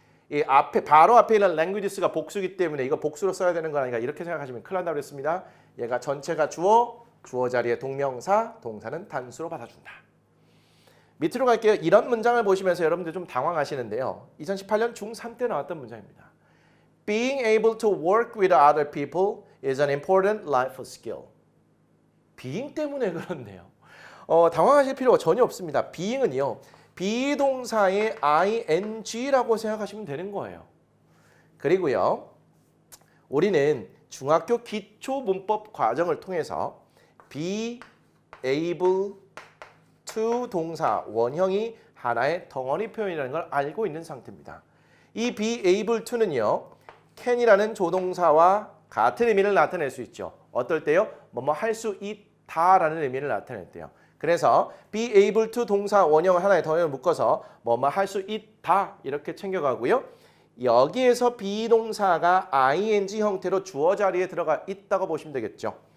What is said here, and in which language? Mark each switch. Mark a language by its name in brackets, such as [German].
[Korean] 이 앞에 바로 앞에 있는 languages가 복수기 때문에 이거 복수로 써야 되는 거 아닌가 이렇게 생각하시면 큰일 난다고 했습니다. 얘가 전체가 주어 자리에 동명사, 동사는 단수로 받아준다. 밑으로 갈게요. 이런 문장을 보시면서 여러분들 좀 당황하시는데요. 2018년 중3 때 나왔던 문장입니다. [English] Being able to work with other people is an important life skill. [Korean] being 때문에 그렇네요. 당황하실 필요가 전혀 없습니다. being은요. 비동사의 ing라고 생각하시면 되는 거예요. 그리고요. 우리는 중학교 기초 문법 과정을 통해서 be able to 동사 원형이 하나의 덩어리 표현이라는 걸 알고 있는 상태입니다. 이 be able to는요. can이라는 조동사와 같은 의미를 나타낼 수 있죠. 어떨 때요? 뭐뭐 할 수 있다라는 의미를 나타낼 때요. 그래서 be able to 동사 원형 하나에 더 묶어서 뭐뭐 할 수 있다 이렇게 챙겨가고요. 여기에서 비동사가 ing 형태로 주어 자리에 들어가 있다고 보시면 되겠죠.